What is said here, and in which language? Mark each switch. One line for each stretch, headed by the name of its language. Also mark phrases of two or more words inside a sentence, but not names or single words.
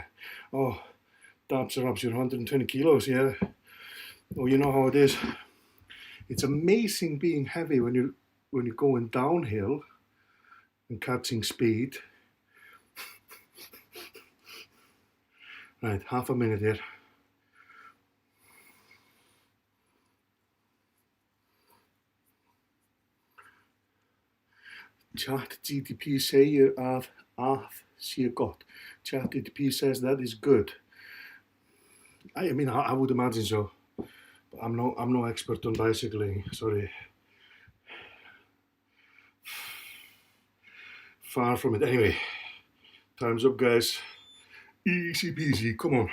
English: Oh, dabs are up, you're 120 kilos, yeah. Oh, you know how it is. It's amazing being heavy when you're going downhill and catching speed. Right, half a minute here.
Icelandic: ChatGPT segir að sé gott.
English: ChatGPT says that is good. I mean, I would imagine so. But I'm no expert on bicycling, sorry. Far from it. Anyway, time's up, guys. Easy peasy, come on.